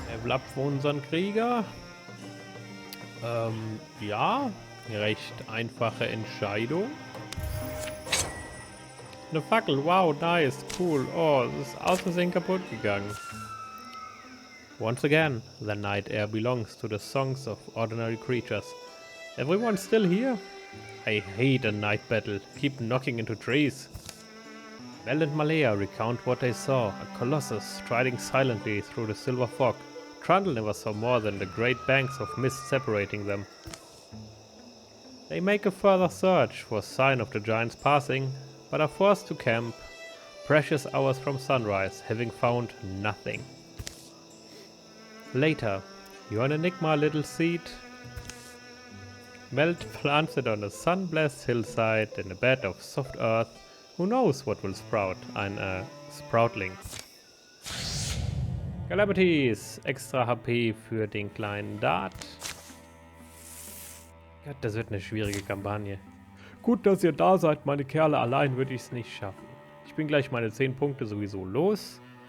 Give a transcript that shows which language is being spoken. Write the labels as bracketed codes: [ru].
[de] Ab für unseren Krieger. Ja, recht einfache Entscheidung. Eine Fackel, wow, nice, cool. Oh, es ist aus Versehen kaputt gegangen. [en] Once again, the night air belongs to the songs of ordinary creatures. Everyone still here? I hate a night battle. Keep knocking into trees. Mel and Malea recount what they saw. A colossus striding silently through the silver fog. Trundle never saw more than the great banks of mist separating them. They make a further search for sign of the giant's passing, but are forced to camp precious hours from sunrise, having found nothing. Later, you're an enigma, little seed. Melt plants it on a sun-blessed hillside in a bed of soft earth. Who knows what will sprout? [de] Ein Sproutling. Calamities, extra HP für den kleinen Dart. Gott, das wird eine schwierige Kampagne. Gut, dass ihr da seid, meine Kerle. Allein würde ich es nicht schaffen. Ich bin gleich meine 10 Punkte sowieso los.